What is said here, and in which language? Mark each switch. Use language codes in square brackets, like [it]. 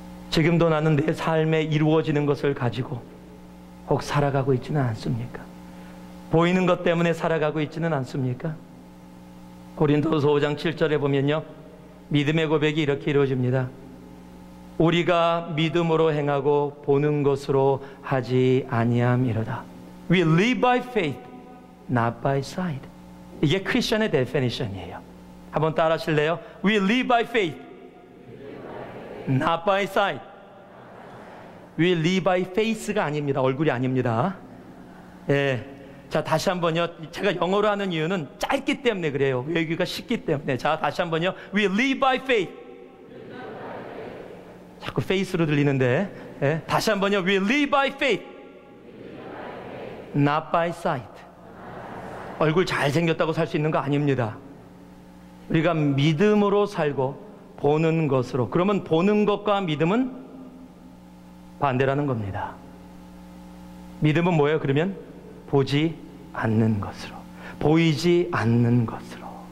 [ko] 지금도 나는 내 삶에 이루어지는 것을 가지고 혹 살아가고 있지는 않습니까? 보이는 것 때문에 살아가고 있지는 않습니까? 고린도서 5장 7절에 보면요, 믿음의 고백이 이렇게 이루어집니다. 우리가 믿음으로 행하고 보는 것으로 하지 아니함이로다. [en] We live by faith, not by sight. [ko] 이게 크리스천의 데피니션이에요. 한번 따라 하실래요? [en] We live by faith, not by sight. We live by faith가 [ko] 아닙니다. 얼굴이 아닙니다. 예. 자, 다시 한번요. 제가 영어로 하는 이유는 짧기 때문에 그래요. 외우기가 쉽기 때문에. 자, 다시 한번요. [en] We live by faith. [ko] 자꾸 faith로 들리는데, 예. 다시 한번요. [en] We live by faith, not by sight. [ko] 얼굴 잘생겼다고 살 수 있는 거 아닙니다. 우리가 믿음으로 살고 보는 것으로. 그러면 보는 것과 믿음은 반대라는 겁니다. 믿음은 뭐예요? 그러면 보지 않는 것으로, 보이지 않는 것으로.